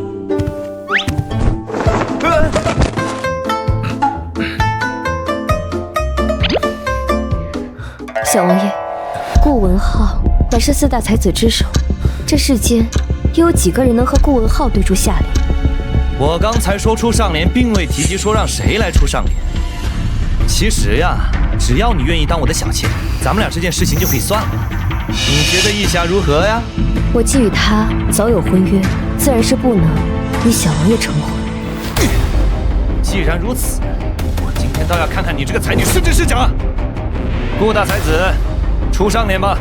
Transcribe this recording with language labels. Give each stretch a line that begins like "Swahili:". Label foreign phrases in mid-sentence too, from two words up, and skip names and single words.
Chinese: 小王爺，顧文浩乃是4大才子之首，這世間又有幾個人能和顧文浩對出下聯？我剛才說出上聯，並未提及說讓誰來出上聯。其實呀，只要你願意當我的小妾，咱們倆這件事情就可以算了。你覺得意下如何呀？我既與他早有婚約，自然是不能與小王爺成婚。既然如此，我今天倒要看看你這個才女是真是假。顧大才子，出上聯吧。